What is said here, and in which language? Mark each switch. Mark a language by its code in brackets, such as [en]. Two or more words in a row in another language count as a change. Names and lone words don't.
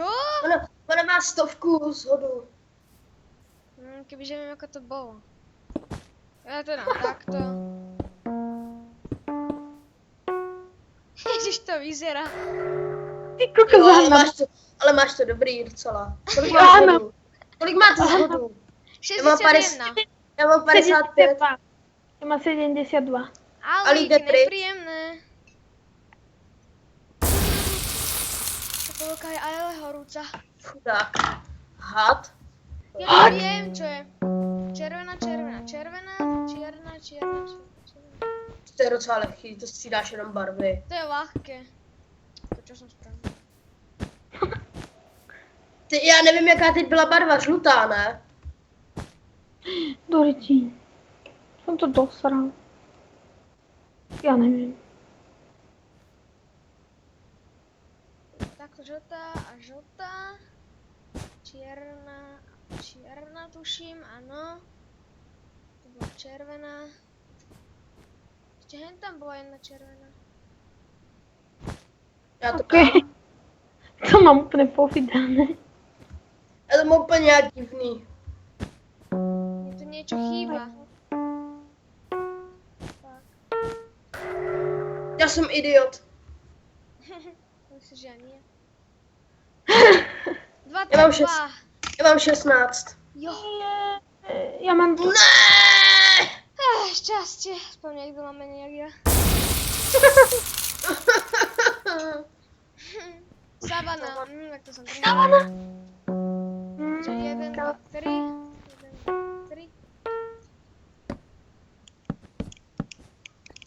[cs] Ona má 100 shodu. [sk] Kebyže viem, ako to bolo. Ja to dám takto. Ježiš, to vyzerá. Ty kokos, [cs] Jo, Hanna. ale máš to dobrý docela. Kolik Jo, máš ano. shodu? Kolik máte shodu? 61. Já mám 55. [sk] 72. Ja mám 72. Ale [cs] jde pryč. [sk] nepríjemné. To polka je ale horúca. Chudák. Had. Ja neviem, čo je. Červená, červená, červená, čierna, čierna, čierna. [cs] To je docela lehký, to si dáš jenom barvy. [sk] To je ľahké. To čo som spravil. [cs] Ty, já nevím, jaká teď byla barva, žlutá, ne? [sk] Doriti. Som to dosral. Ja neviem. Tak žltá a žltá. Čierna, čierna tuším, áno. Bola červená. Ešte hen tam bola jedna červená. [cs] Já to Okay. mám. To mám úplně povydané. Já to mám úplně nějak divný. [sk] Mne tu niečo chýba. Tak. [cs] Já jsem idiot. [sk] Myslíš, že ja nie? Ja mám 22. [cs] Já mám 16. Jo. Já mám to. Ne! [sk] Šťastie. Aspoň niekto má menej jak ja. Savana. Tak to som prvý. Savana. Že 1, 2, 3. 1, 2, 3. To.